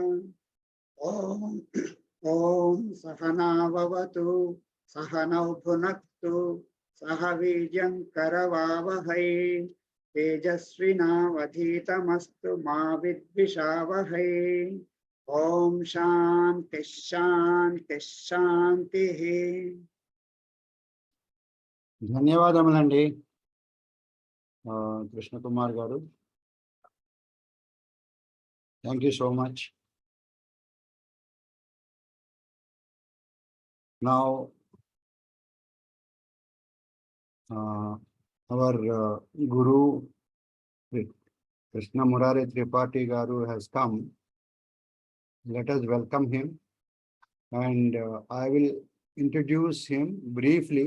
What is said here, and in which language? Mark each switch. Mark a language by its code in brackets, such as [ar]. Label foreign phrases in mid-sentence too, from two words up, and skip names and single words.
[sa] ॐ सहनाववतु सहनौ भुनक्तु सह वीर्यं करवावहै तेजस्विनावधीतमस्तु मा विद्विषावहै ॐ शान्ति शान्ति शान्तिः [te] ధన్యవాదములండి కృష్ణ కుమార్ గారు. [en] Thank you so much. Now our Guru Krishna Murari Tripathi Garu has come. Let us welcome him, and I will introduce him briefly.